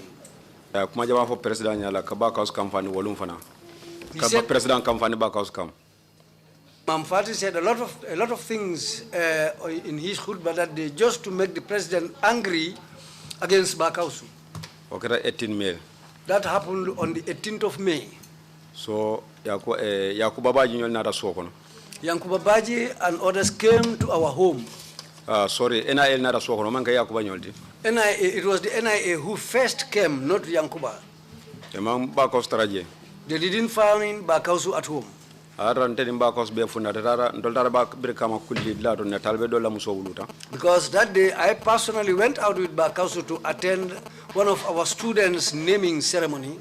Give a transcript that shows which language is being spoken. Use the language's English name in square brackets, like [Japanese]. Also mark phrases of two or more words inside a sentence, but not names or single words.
[English] He said, Imam Fati said a lot of things in his khutbah that day just to make the president angry against Bakausu. That happened on the 18th of May. So Yakuba Baji and others came to our home. [Mandingo] Sorry, NIA nada suokono manka Yakuba nyoldi. [English] NIA, it was the NIA who first came, not Yankuba. They didn't find Bakausu at home. Because that day I personally went out with Bakausu to attend one of our students' naming ceremony.